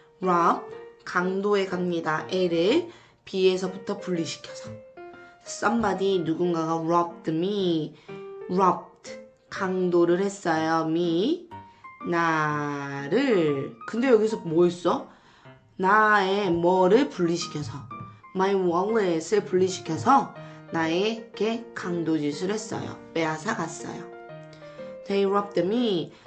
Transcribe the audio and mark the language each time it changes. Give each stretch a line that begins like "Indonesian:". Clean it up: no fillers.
Korean: rob, 강도에 갑니다. A를 B에서부터 분리시켜서.
English: somebody,
Korean: 누군가가
English: robbed me.
Korean: robbed, 강도를 했어요. me, 나를. 근데 여기서 뭐 했어? 나의 뭐를 분리시켜서 my wallet을 분리시켜서 나에게 강도짓을 했어요. 빼앗아 갔어요.
English: They robbed me.